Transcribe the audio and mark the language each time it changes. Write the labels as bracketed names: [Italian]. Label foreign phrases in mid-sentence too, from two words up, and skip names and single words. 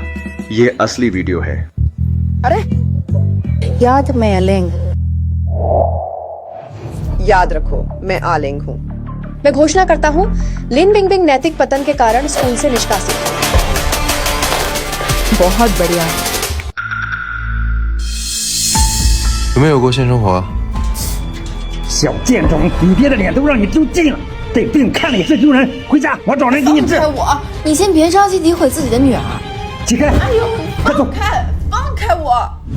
[Hindi] ये असली वीडियो है। अरे याद, मैं अलेंग। याद रखो, मैं आलेंग हूँ। मैं घोषणा करता हूँ, लिन बिंग बिंग नैतिक पतन के कारण स्कूल से निष्कासित है। बहुत बढ़िया। [Chinese] 有没有过性生活？小贱种，你爹的脸都让你丢尽了，这病看了也是丢人。回家，我找人给你治。我，你先别着急诋毁自己的女儿。起开！哎呦，快走！放开我！